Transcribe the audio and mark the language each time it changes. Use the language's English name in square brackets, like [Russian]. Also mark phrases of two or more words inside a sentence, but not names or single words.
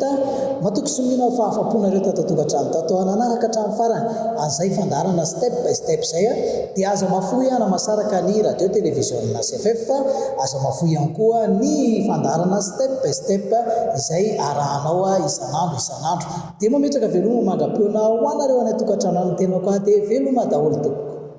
[Malagasy] matoky somina fahafaponareo tatatokantrano tato nanaraka hatramin'ny farany an'izay fandarana step by step zay dia aza mafoy namasaraka ny radio télévision CFF aza mafoy ihany koa ny fandarana step by step izay arahanao isanandro dia mametraka veloma mandrapeona ho anareo any tokantrano any tenako dia veloma daholo tompoko.